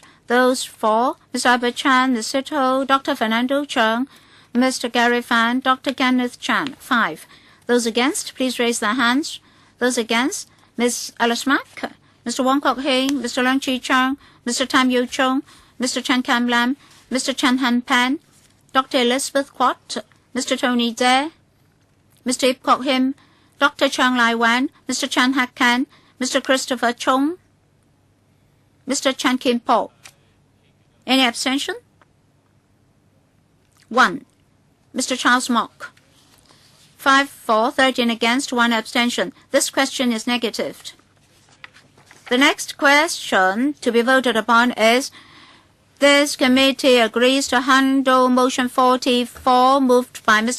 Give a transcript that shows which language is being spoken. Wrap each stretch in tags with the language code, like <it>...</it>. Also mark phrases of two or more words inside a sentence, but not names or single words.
<en>Those for, Mr. Albert Chan, Ms. Sito, Dr. Fernando Chung, Mr. Gary Fan, Dr. Kenneth Chan. 5. Those against, please raise their hands. Those against, Ms. Alice Mack, Mr. Wong Kok Heng, Mr. Leung Chi Chang, Mr. Tam Yu Chung, Mr. Chan Kam Lam, Mr. Chan Han Pan, Dr. Elizabeth Quat, Mr. Tony Dare, Mr. Ip Kok Him, Dr. Chang Lai Wan, Mr. Chan Hak Kan, Mr. Christopher Chung, Mr. Chan Kim Po. Any abstention? 1. Mr. Charles Mock. 5 for, 13 against, 1 abstention. This question is negatived. The next question to be voted upon is this committee agrees to handle Motion 44 moved by Mr.</en>